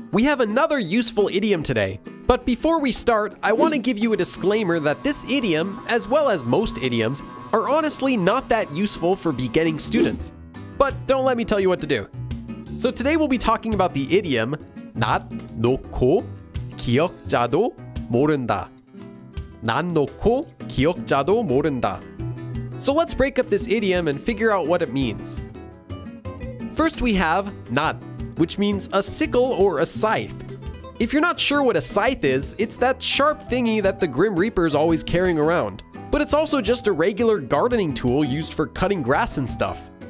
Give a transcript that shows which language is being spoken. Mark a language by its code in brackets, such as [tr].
[en] We have another useful idiom today. But before we start, I want to give you a disclaimer that this idiom, as well as most idioms, are honestly not that useful for beginning students. But don't let me tell you what to do. So today we'll be talking about the idiom [ko] 낫 놓고 기역자도 모른다. 낫 놓고 기역자도 모른다. [en] So let's break up this idiom and figure out what it means. First we have 낫, which means a sickle or a scythe. If you're not sure what a scythe is, it's that sharp thingy that the Grim Reaper's always carrying around. But it's also just a regular gardening tool used for cutting grass and stuff.